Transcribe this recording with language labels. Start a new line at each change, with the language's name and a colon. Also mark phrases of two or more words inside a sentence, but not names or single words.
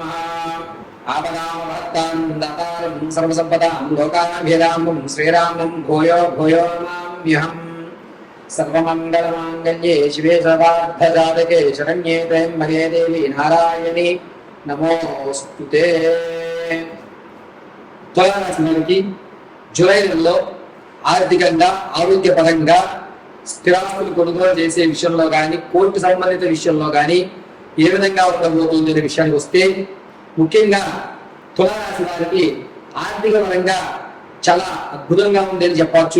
Sanskrit: आपदामहत्तां दातारं सर्वसम्पदां लोकाभिरामं श्रीरामं भूयो भूयो नमाम्यहम्। सर्वमङ्गलमाङ्गल्ये शिवे सर्वार्थसाधके शरण्ये त्र्यम्बके देवी नारायणी नमोस्तुते।
Telugu: తులారాశి జూలై నెలలో ఆర్థికంగా ఆరోగ్యపరంగా స్థిరాస్తులు కొనుగోలు చేసే విషయంలో కానీ కోర్టు సంబంధిత విషయంలో కానీ ఏ విధంగా ఉండబోతుంది అనే విషయానికి వస్తే, ముఖ్యంగా తులారాశి వారికి ఆర్థిక పరంగా చాలా అద్భుతంగా ఉందని చెప్పవచ్చు.